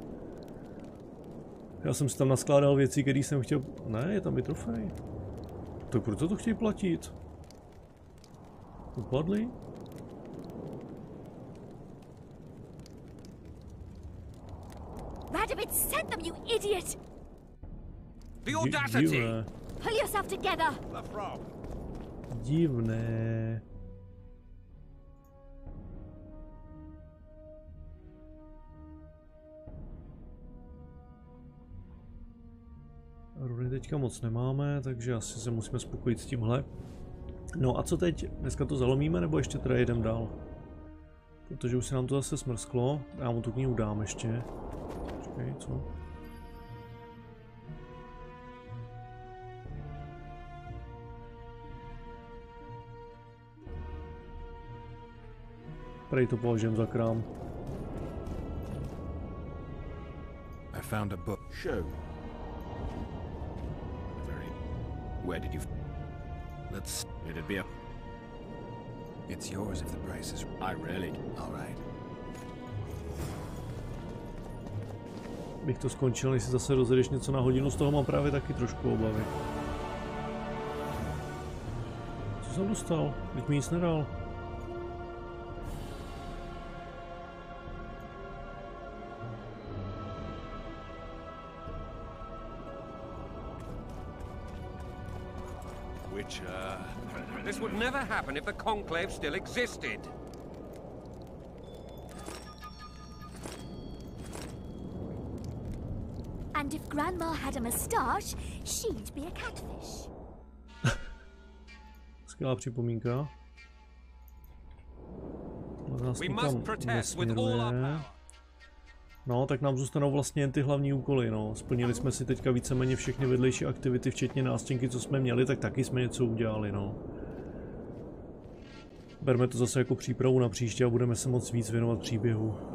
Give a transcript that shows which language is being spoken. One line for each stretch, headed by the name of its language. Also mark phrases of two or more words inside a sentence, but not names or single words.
Czech: Já jsem si tam naskládal věci, které jsem chtěl... Ne, je tam i trofej. Tak proč to chtějí platit? Upadli?
English: Radovid sent them, you idiot! The audacity! Pull yourself together!
Czech: Divné. Runy teďka moc nemáme, takže asi se musíme spokojit s tímhle. No a co teď? Dneska to zalomíme, nebo ještě teda jedem dál? Protože už se nám to zase smrsklo. Já mu tu knihu dám ještě. Počkej, co? Prej to považujem za krám.
English: I found a book. Show. Where did you... It'd be a... It's yours if the price is... I really... All right.
Czech: Bych to skončil, než si zase rozjedeš něco na hodinu, z toho mám právě taky trošku obavy. Co jsem dostal? Teď mi nic nedal.
English: This would never happen if the conclave still existed. And if Grandma had a moustache, she'd be a catfish.
Czech: Skvělá připomínka.
English: We must protest with all our power.
Czech: No, tak nám zůstanou vlastně jen ty hlavní úkoly, no. Splnili jsme si teďka víceméně všechny vedlejší aktivity, včetně nástěnky, co jsme měli, tak taky jsme něco udělali, no. Berme to zase jako přípravu na příště a budeme se moc víc věnovat příběhu.